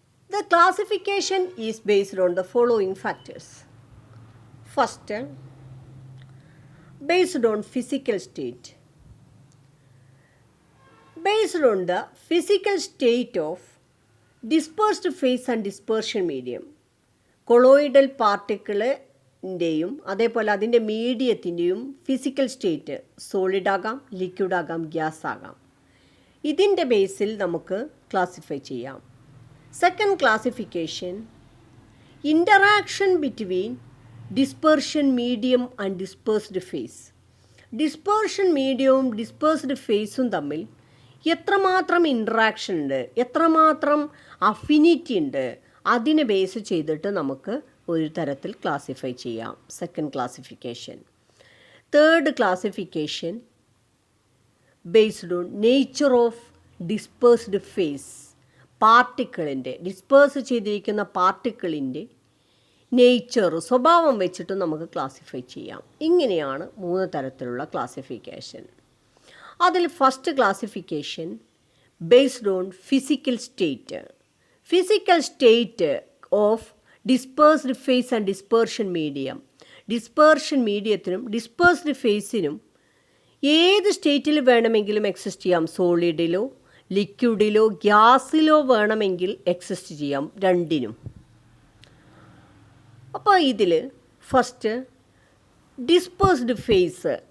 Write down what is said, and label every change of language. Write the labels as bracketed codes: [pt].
[en] The classification is based on the following factors. First, based on physical state. Based on the physical state of dispersed phase and dispersion medium. [ml] Colloidal പാർട്ടിക്കിളിൻ്റെയും അതേപോലെ അതിൻ്റെ മീഡിയത്തിൻ്റെയും physical state solid ആകാം, liquid ആകാം, gas ആകാം. ഇതിൻ്റെ ബേസിൽ നമുക്ക് classify ചെയ്യാം. [en] Second classification, interaction between dispersion medium and dispersed phase. [ml] Dispersion മീഡിയവും dispersed ഫേസും തമ്മിൽ എത്രമാത്രം ഇൻട്രാക്ഷൻ ഉണ്ട്, എത്രമാത്രം അഫിനിറ്റി ഉണ്ട്, അതിനെ ബേസ് ചെയ്തിട്ട് നമുക്ക് ഒരു തരത്തിൽ ക്ലാസിഫൈ ചെയ്യാം. [en] Second classification. Third classification based on nature of dispersed phase. [ml] പാർട്ടിക്കിളിൻ്റെ disperse ചെയ്തിരിക്കുന്ന പാർട്ടിക്കിളിൻ്റെ നേച്ചർ, സ്വഭാവം വെച്ചിട്ട് നമുക്ക് ക്ലാസിഫൈ ചെയ്യാം. ഇങ്ങനെയാണ് 3 തരത്തിലുള്ള [en] Classification. അതിൽ first classification based on physical state. Physical state of dispersed phase and dispersion medium. [ml] Dispersion മീഡിയത്തിനും dispersed ഫേസിനും ഏത് സ്റ്റേറ്റിൽ വേണമെങ്കിലും എക്സിസ്റ്റ് ചെയ്യാം. സോളിഡിലോ ലിക്വിഡിലോ ഗ്യാസിലോ വേണമെങ്കിൽ എക്സിസ്റ്റ് ചെയ്യാം, രണ്ടിനും. അപ്പോൾ ഇതിൽ [en] First dispersed phase.